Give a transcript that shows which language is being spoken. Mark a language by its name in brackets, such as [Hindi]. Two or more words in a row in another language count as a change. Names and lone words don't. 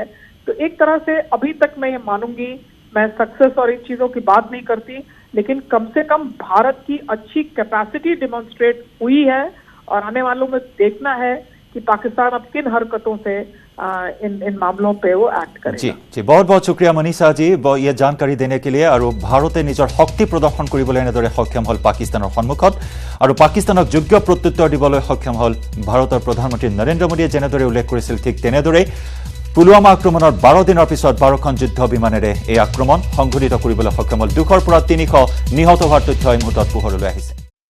[Hindi] तो एक तरह से अभी तक मैं ये मानूंगी, मैं सक्सेस और इन चीजों की बात नहीं करती, लेकिन कम से कम भारत की अच्छी [English] capacity demonstrate [Hindi] हुई है और आने वालों में देखना है कि पाकिस्तान अब किन हरकतों से इन मामलों पे वो एक्ट जी करेगा। जी बहुत बहुत शुक्रिया मनीषा जी ये जानकारी देने के लिए और [Assamese] ভাৰতে নিজৰ শক্তি প্ৰদৰ্শন কৰিবলৈ এনেদৰে সক্ষম হল পাকিস্তানৰ সন্মুখত আৰু পাকিস্তানক যোগ্য প্ৰত্যুত্তৰ দিবলৈ সক্ষম হল ভাৰতৰ প্ৰধানমন্ত্ৰী নৰেন্দ্ৰ মোদীয়ে যেনেদৰে উল্লেখ কৰিছিল ঠিক তেনেদৰে পুলৱামা আক্ৰমণৰ 12 দিনৰ পিছত 12খন যুদ্ধ বিমানেৰে এই আক্ৰমণ সংঘটিত কৰিবলৈ সক্ষম হল 200 পৰা 300 নিহত হোৱাৰ তথ্য এই মুহূৰ্তত পোহৰলৈ আহিছে।